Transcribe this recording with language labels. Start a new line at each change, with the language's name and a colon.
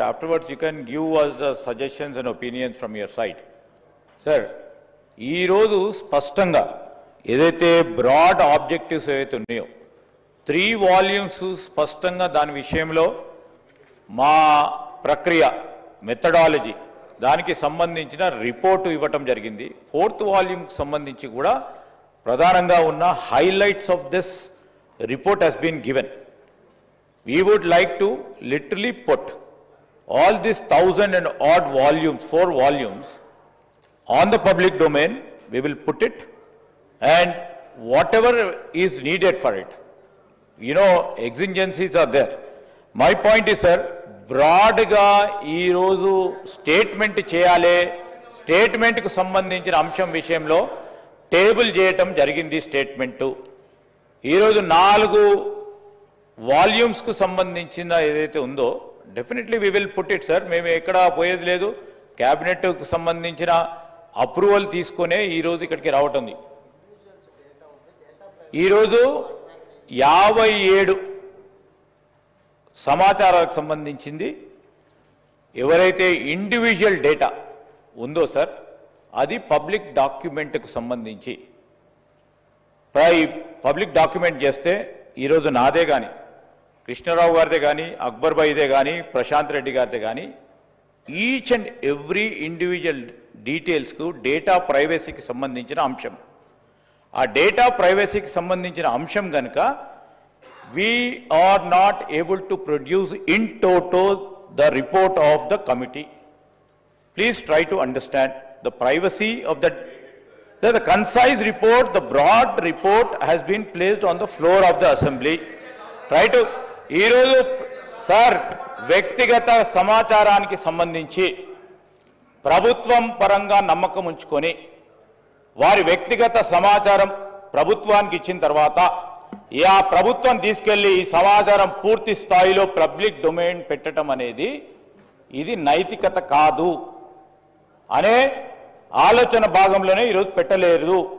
English: Afterwards, you can give us the suggestions and opinions from your side.
Telugu: Sir, ఈ రోజు స్పష్టంగా ఏదైతే broad objectives ఏవైతే ఉన్నాయో 3 volumes స్పష్టంగా దాని విషయంలో మా ప్రక్రియ మెథడాలజీ దానికి సంబంధించిన రిపోర్టు ఇవ్వటం జరిగింది.
English: 4th volume
Telugu: సంబంధించి కూడా ప్రధానంగా ఉన్న
English: highlights of this report has been given. We would like to literally put all these 1,000 and odd volumes, 4 volumes, on the public domain. We will put it, and whatever is needed for it, exigencies are there. My point is, sir,
Telugu: బ్రాడ్గా ఈరోజు statement చేయాలి, స్టేట్మెంట్కు సంబంధించిన అంశం విషయంలో table చేయటం జరిగింది. Statement ఈరోజు 4 వాల్యూమ్స్కు సంబంధించిన ఏదైతే ఉందో
English: definitely we will put it,
Telugu: sir. మేము ఎక్కడ పోయేది లేదు. క్యాబినెట్కు సంబంధించిన అప్రూవల్ తీసుకునే ఈరోజు ఇక్కడికి రావటం. ఈరోజు 57 సమాచారాలకు సంబంధించింది ఎవరైతే ఇండివిజువల్ డేటా ఉందో, సార్, అది పబ్లిక్ డాక్యుమెంట్కు సంబంధించి పబ్లిక్ డాక్యుమెంట్ చేస్తే ఈరోజు నాదే కానీ, కృష్ణారావు గారిదే కానీ, అక్బర్ భాయ్దే కానీ, ప్రశాంత్ రెడ్డి గారిదే కానీ,
English: each and every
Telugu: individual డీటెయిల్స్కు data ప్రైవసీకి సంబంధించిన అంశం. ఆ డేటా ప్రైవసీకి సంబంధించిన అంశం కనుక
English: we are not able to produce in toto the report of the committee. Please try to understand. the privacy of the concise report, the broad report has been placed on the floor of the assembly. Try to,
Telugu: ee roju, sir, వ్యక్తిగత సమాచారానికి సంబంధించి ప్రభుత్వం పరంగా నమ్మకం ఉంచుకొని వారి వ్యక్తిగత సమాచారం ప్రభుత్వానికి ఇచ్చిన తర్వాత ఆ ప్రభుత్వం తీసుకెళ్లి ఈ సమాచారం పూర్తి స్థాయిలో పబ్లిక్ డొమైన్ పెట్టడం అనేది ఇది నైతికత కాదు అనే ఆలోచన భాగంలోనే ఈరోజు పెట్టలేదు.